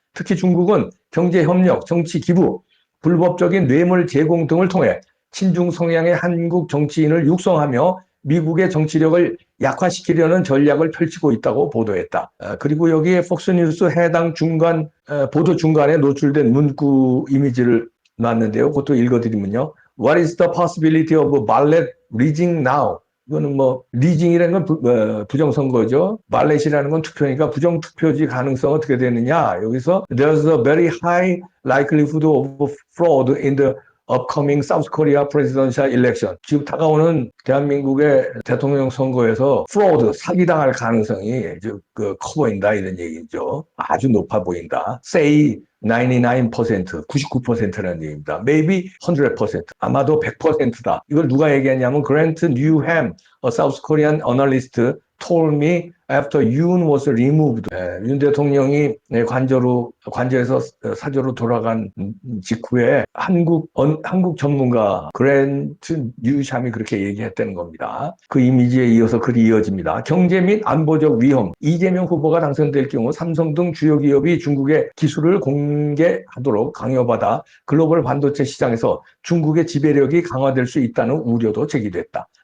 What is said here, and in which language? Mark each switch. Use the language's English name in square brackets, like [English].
[Korean] 특히 중국은 경제협력, 정치 기부, 불법적인 뇌물 제공 등을 통해 친중 성향의 한국 정치인을 육성하며 미국의 정치력을 약화시키려는 전략을 펼치고 있다고 보도했다. 그리고 여기에 폭스뉴스 해당 보도 중간에 노출된 문구 이미지를 놨는데요. 그것도 읽어드리면요. [English] What is the possibility of ballot rigging now? [Korean] 이거는 뭐 리징이라는 건 부정선거죠. 발렛이라는 건 투표니까 부정투표지 가능성 어떻게 되느냐. 여기서 [English] there's a very high likelihood of fraud in the upcoming South Korea presidential election. [Korean] 지금 다가오는 대한민국의 대통령 선거에서 fraud, 사기당할 가능성이 커 보인다 이런 얘기죠. 아주 높아 보인다. [English] Say 99%, [Korean] 99%라는 얘기입니다. [English] Maybe 100%, [Korean] 아마도 100%다. 이걸 누가 얘기했냐면 [English] Grant Newham, a South Korean analyst, told me after Yoon was removed. [Korean] 윤 대통령이 관저에서 사저로 돌아간 직후에 한국 전문가 그랜트 뉴샴이 그렇게 얘기했다는 겁니다. 그 이미지에 이어서 글이 이어집니다. 경제 및 안보적 위험. 이재명 후보가 당선될 경우 삼성 등 주요 기업이 중국의 기술을 공개하도록 강요받아 글로벌 반도체 시장에서 중국의 지배력이 강화될 수 있다는 우려도 제기됐다.